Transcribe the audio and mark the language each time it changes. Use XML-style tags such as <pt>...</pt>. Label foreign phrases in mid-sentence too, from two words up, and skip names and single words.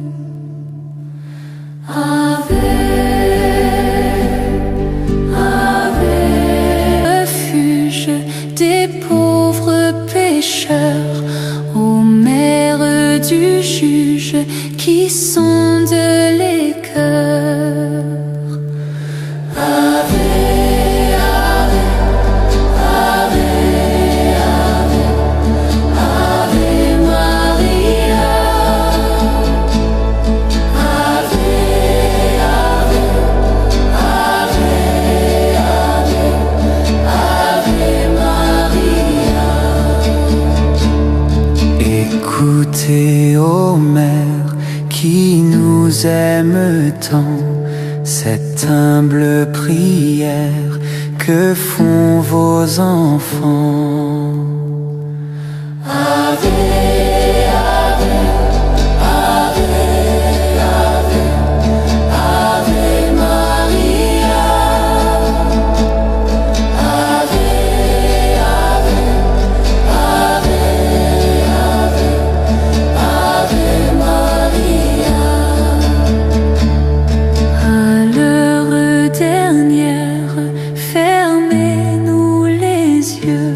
<la>Ave, Ave,</la> <fr>refuge des pauvres pécheurs, ô mère du juge qui sonde les cœurs.</fr> <la>Ave, Ave, Ave, Ave, Ave Maria. Ave, Ave, Ave, Ave, Ave Maria.</la> <fr>Écoutez, ô mère, qui nous aime tant, cette humble prière que font vos enfants.</fr> <la>Ave, Ave, Ave, Ave, Ave Maria. Ave, Ave, Ave, Ave, Ave Maria.</la> <fr>À l'heure dernière, fermez-nous les yeux.</fr>